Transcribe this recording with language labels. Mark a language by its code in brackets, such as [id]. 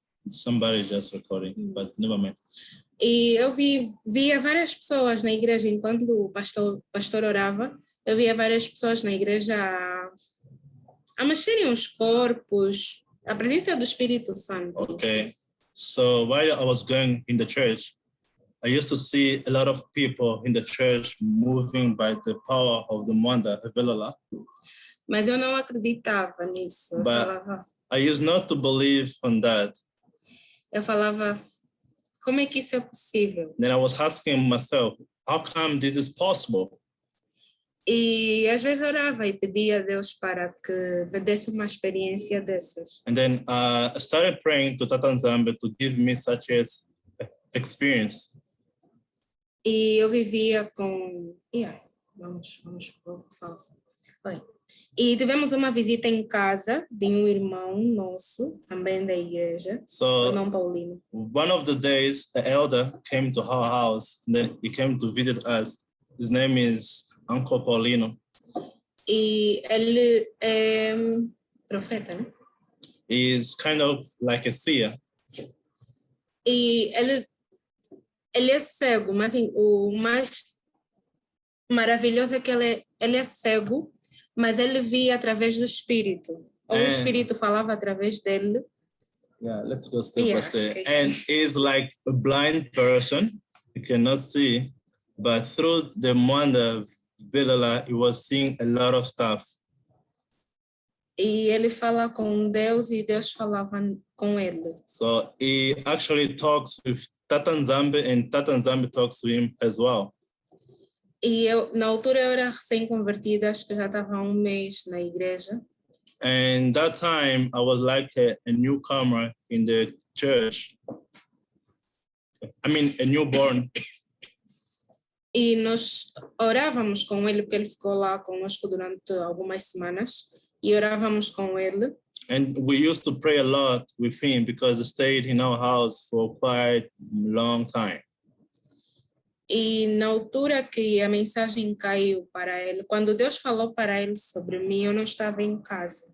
[en] Somebody just recording, but never mind. [pt] E eu via várias pessoas na igreja enquanto o pastor orava. Eu via várias pessoas na igreja a mexerem os corpos, a presença do Espírito Santo. [en] Okay, so while I was going in the church, I used to see a lot of people in the church moving by the power of the Mwanda Evelala. [pt] Mas eu não acreditava nisso. [en] But I used not to believe on that. [pt] Eu falava, como é que isso é possível? [en] Then I was asking myself, how come this is possible? [pt] E às vezes orava e pedia a Deus para que me desse uma experiência dessas. [en] And then I started praying to Tata Nzambe to give me such as experience. [pt] E eu vivia com... vamos falar. Oi. E tivemos uma visita em casa de um irmão nosso, também da igreja, [en] So [pt] irmão Paulino. [en] one of the days, the elder came to our house, and then he came to visit us. His name is Uncle Paulino. [pt] E ele é profeta, né? [en] He is kind of like a seer. [pt] E ele é cego, mas assim, o mais maravilhoso é que ele é cego, mas ele via através do Espírito. Ou o Espírito falava através dele. [en] Yeah, let's go step by step. And he's like a blind person. He cannot see, but through the wonder of Bilala, he was seeing a lot of stuff. [pt] E ele fala com Deus e Deus falava com ele. [en] So he actually talks with Tata Nzambe and Tata Nzambe talks to him as well. [pt] E na altura eu era recém-convertida, acho que já estava há um mês na igreja. [en] And that time I was like a newcomer in the church. I mean, a newborn. [pt] E nós orávamos com ele, porque ele ficou lá conosco durante algumas semanas. E orávamos com ele. [en] And we used to pray a lot with him because he stayed in our house for quite a long time. [pt] E na altura que a mensagem caiu para ele, quando Deus falou para ele sobre mim, eu não estava em casa.